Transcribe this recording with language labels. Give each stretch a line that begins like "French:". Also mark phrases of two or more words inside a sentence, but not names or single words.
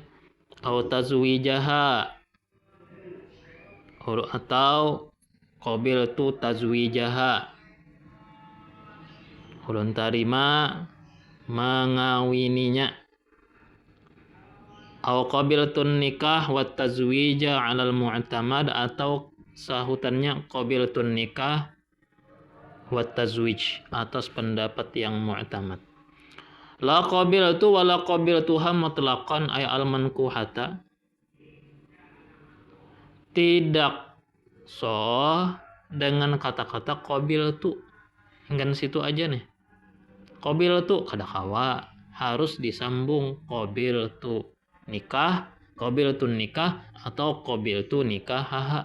Arabic: أو تزويجها, atau قبلت تزويجها,
Banjar: ulun terima mengawininya.
Arabic: أو قبلت النكاح والتزويج على المعتمد,
Indonesian: atau sahutannya
Arabic: قبلت النكاح والتزويج
Indonesian: atas pendapat yang
Arabic: mu'tamad. لا قبلت ولا قبلتها مطلقا أي المنكوحة,
Indonesian: tidak sah dengan kata-kata
Arabic: qabiltu.
Indonesian: Enggak situ aja nih.
Banjar: Qabiltu kada kawa, harus disambung
Arabic: قبلت نكاح, قبلت نكاح
Banjar: atau
Arabic: قبلت نكاح.